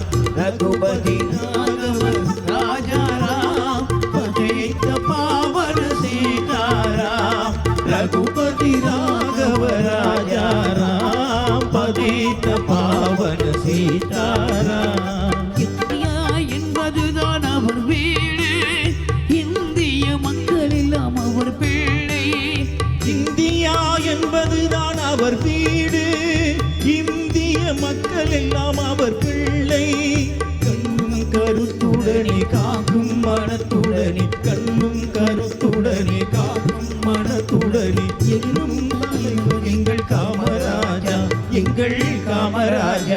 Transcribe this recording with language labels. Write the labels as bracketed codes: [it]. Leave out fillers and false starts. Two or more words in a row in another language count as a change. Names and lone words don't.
[hi] रघुपति राघव राजा राम, पतित पावन सीताराम. रघुपति राघव राजा राम, पतित पावन सीताराम. [ta] இந்தியா என்பதுதான் அவர் வீடு, இந்திய மக்கள் எல்லாம் அவர் பிள்ளை. இந்தியா என்பதுதான் அவர் வீடு, இந்திய மக்கள் எல்லாம் அவர் பிள்ளை. கண்ணும் கருத்துடனே காக்கும் மனத்துடனே, கண்ணும் கருத்துடனே காக்கும் மனத்துடனே, என்னும் தலைவர் எங்கள் காமராஜா, எங்கள் காமராஜா.